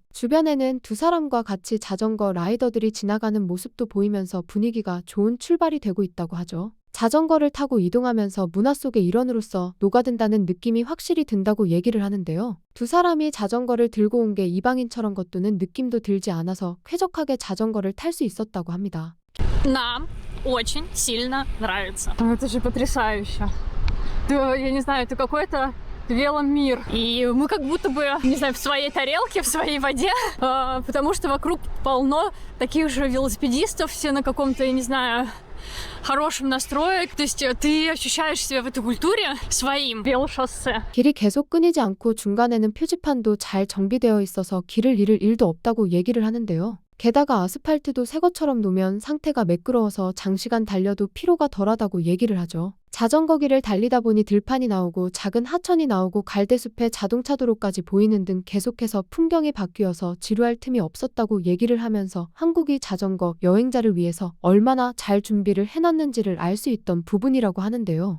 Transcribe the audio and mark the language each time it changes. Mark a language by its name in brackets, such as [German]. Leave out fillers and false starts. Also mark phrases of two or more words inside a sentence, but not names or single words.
[Korean] 주변에는 두 사람과 같이 자전거 라이더들이 지나가는 모습도 보이면서 분위기가 좋은 출발이 되고 있다고 하죠. 자전거를 타고 이동하면서 문화 속의 일원으로서 녹아든다는 느낌이 확실히 든다고 얘기를 하는데요. 두 사람이 자전거를 들고 온 게 이방인처럼 겉도는 느낌도 들지 않아서 쾌적하게 자전거를 탈 수 있었다고 합니다. [Russian] Нам очень сильно нравится. Это же потрясающе. Я не знаю, это какой-то веломир. И мы как будто бы, не знаю, в своей тарелке, в своей воде, потому что вокруг полно таких же велосипедистов, все на каком-то, я не знаю, хорошем настрое. То есть ты ощущаешь себя в этой культуре своим. велошоссе. [Korean] 길이 계속 끊이지 않고 중간에는 표지판도 잘 정비되어 있어서 길을 잃을 일도 없다고 얘기를 하는데요. 게다가 아스팔트도 새 것처럼 놓으면 상태가 매끄러워서 장시간 달려도 피로가 덜하다고 얘기를 하죠. 자전거 길을 달리다 보니 들판이 나오고 작은 하천이 나오고 갈대숲에 자동차 도로까지 보이는 등 계속해서 풍경이 바뀌어서 지루할 틈이 없었다고 얘기를 하면서 한국이 자전거 여행자를 위해서 얼마나 잘 준비를 해놨는지를 알 수 있던 부분이라고 하는데요.